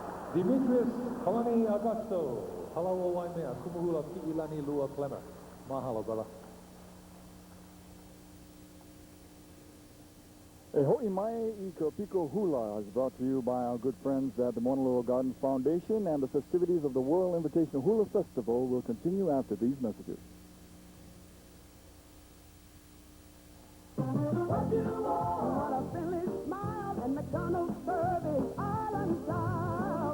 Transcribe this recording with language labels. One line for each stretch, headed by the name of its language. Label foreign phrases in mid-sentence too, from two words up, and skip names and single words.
English: Demetrius Kalani Augusto. Halawa Waimea, Kumuhula Ki'ilani Lua Clemmer. Mahalo, brother. A hawai'i i ka piko hula is brought to you by our good friends at the Mauna Loa Gardens Foundation, and the festivities of the World Invitational Hula Festival will continue after these messages. What you want? A friendly smile and McDonald's service, island style.